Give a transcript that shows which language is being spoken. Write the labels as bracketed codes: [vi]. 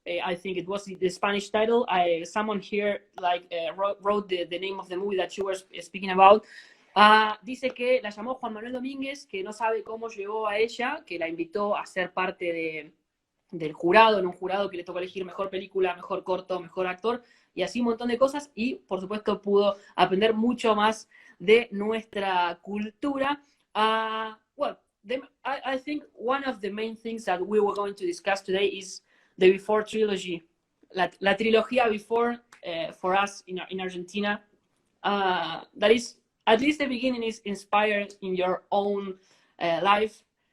[en] I think it was the Spanish title. Someone here wrote the name of the movie that you were speaking about. [es] Dice que la llamó Juan Manuel Domínguez, que no sabe cómo llegó a ella, que la invitó a ser parte del jurado, en un jurado que le tocó elegir mejor película, mejor corto, mejor actor, y así un montón de cosas, y por supuesto pudo aprender mucho más de nuestra cultura. [en] Well, I think one of the main things that we were going to discuss today is the Before trilogy, [es] la trilogía Before [en] for us in Argentina. That is, at least the beginning is inspired in your own life.